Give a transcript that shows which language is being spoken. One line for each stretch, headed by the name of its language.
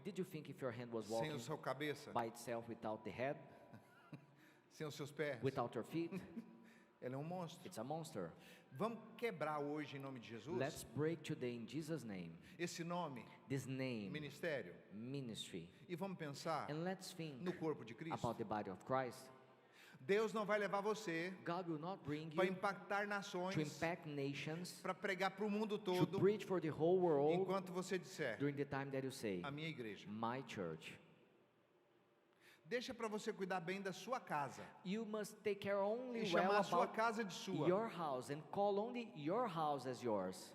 English: Did you think if your hand was
Portuguese: sem
English: walking
Portuguese: o seu cabeça,
English: by itself without the head,
Portuguese: sem os seus pés?
English: without your feet?
Portuguese: Ela é um monstro.
English: It's a monster.
Portuguese: Vamos quebrar hoje em nome de Jesus
English: Let's break today in Jesus' name
Portuguese: esse nome,
English: this name,
Portuguese: ministério,
English: ministry,
Portuguese: e vamos pensar
English: and let's think
Portuguese: no corpo de Cristo.
English: about the body of Christ.
Portuguese: Deus não vai levar você
English: God will not bring
Portuguese: para
English: you
Portuguese: impactar
English: to
Portuguese: nações,
English: impact nations,
Portuguese: para pregar para o mundo
English: to
Portuguese: todo,
English: preach for the whole world
Portuguese: enquanto você disser,
English: during the time that you say,
Portuguese: a minha igreja.
English: my church.
Portuguese: Deixa para você cuidar bem da sua casa.
English: You must take care only
Portuguese: E
English: well
Portuguese: chamar a sua
English: about
Portuguese: casa de sua,
English: your house and call only your house as yours,